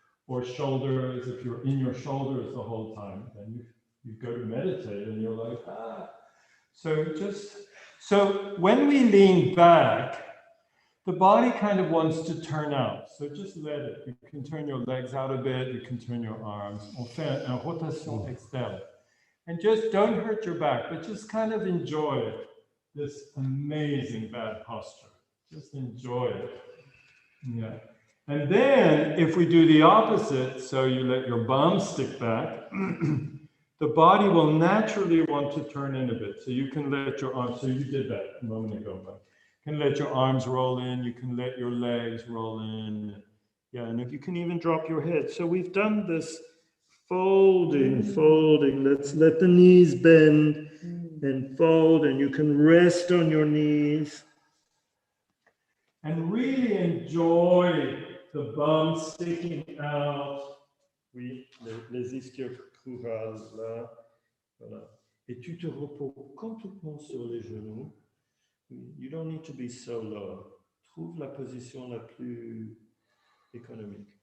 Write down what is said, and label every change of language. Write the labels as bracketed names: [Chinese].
[English] Or shoulders, if you're in your shoulders the whole time, then you go to meditate and you're like, ah. So when we lean back, the body kind of wants to turn out. So just let it. You can turn your legs out a bit, you can turn your arms. [French] On fait une rotation externe. [English] And just don't hurt your back, but just kind of enjoy this amazing bad posture. Just enjoy it. Yeah. And then if we do the opposite, so you let your bum stick back, the body will naturally want to turn in a bit. So you can let your arms, so you did that a moment ago, but you can let your arms roll in, you can let your legs roll in. Yeah, and if you can even drop your head. So we've done this folding. Let's let the knees bend and fold, and you can rest on your knees. And really enjoy the bum sticking out. [French] Oui, les ischio-crural, là. Voilà. Et tu te reposes complètement sur les genoux. [English] You don't need to be so low. [French] Trouve la position la plus économique.